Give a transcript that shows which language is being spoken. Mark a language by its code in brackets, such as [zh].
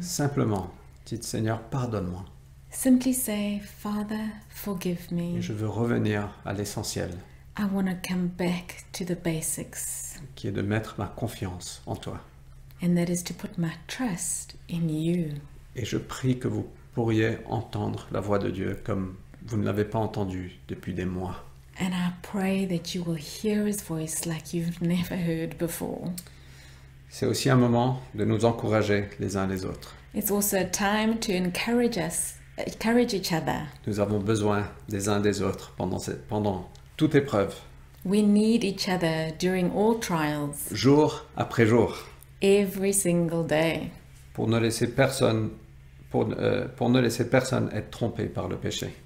[fr] simplement dites Seigneur, pardonne-moi [en] simply say, Father, forgive [fr] et [en] me. [fr] je veux revenir à l'essentiel [en] I want to come back to the basics, [fr] qui est de mettre ma confiance en toi. [en] and that is to put my trust in you. [fr] Et je prie que vous pourriez entendre la voix de Dieu comme vous ne l'avez pas entendue depuis des mois. [en] And I pray that you will hear His voice like you've never heard before. [fr] C'est aussi un moment de nous encourager les uns les autres. [en] It's also a time to encourage each other. [fr] Nous avons besoin des uns des autres pendant toute épreuve, [en] We need each other during all trials, [fr] jour après jour, [en] every single day, [fr] pour ne laisser personne être trompé par le péché.